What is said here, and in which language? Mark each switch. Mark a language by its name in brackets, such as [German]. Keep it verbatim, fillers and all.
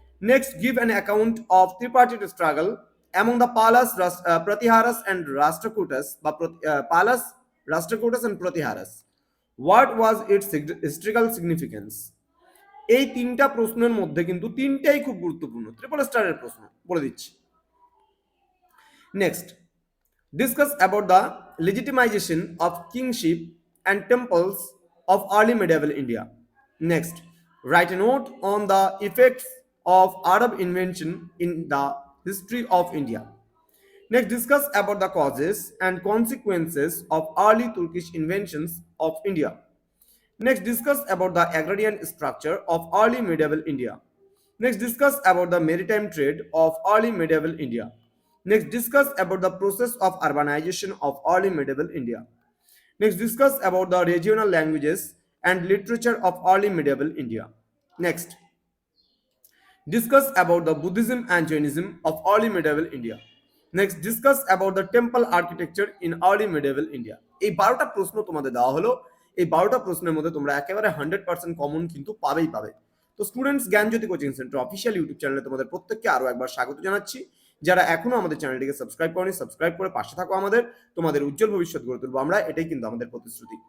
[English] Next, give an account of tripartite struggle among the Palas, Pratiharas and Rashtrakutas বা Palas, Rashtrakutas and Pratiharas. What was its historical significance? [Bangla] এই তিনটা প্রশ্নের মধ্যে কিন্তু তিনটাই খুব গুরুত্বপূর্ণ, ট্রিপল স্টারের প্রশ্ন, বলে দিচ্ছি। [English] Next, discuss about the legitimization of kingship and temples of early medieval India. Next, write a note on the effects of Arab invention in the history of India. Next, discuss about the causes and consequences of early Turkish inventions of India. Next, discuss about the agrarian structure of early medieval India. Next, discuss about the maritime trade of early medieval India. Next, discuss about the process of urbanization of early medieval India. Next, discuss about the regional languages and literature of early medieval India. Next, discuss about the Buddhism and Jainism of early medieval India. Next, discuss about the temple architecture in early medieval India. [Bangla] এই বারোটা প্রশ্ন তোমাদের দেওয়া হলো, এই বারোটা প্রশ্নের মধ্যে তোমরা একেবারে হান্ড্রেড পার্সেন্ট কমন কিন্তু পাবেই পাবে। তো students, Gyanjyoti coaching centre official YouTube চ্যানেলে তোমাদের প্রত্যেককে আরও একবার স্বাগত জানাচ্ছি। যারা এখনো আমাদের চ্যানেলটিকে সাবস্ক্রাইব করনি সাবস্ক্রাইব করে পাশে থাকো আমাদের, তোমাদের উজ্জ্বল ভবিষ্যৎ গড়ে তুলবো আমরা, এটাই কিন্তু আমাদের প্রতিশ্রুতি।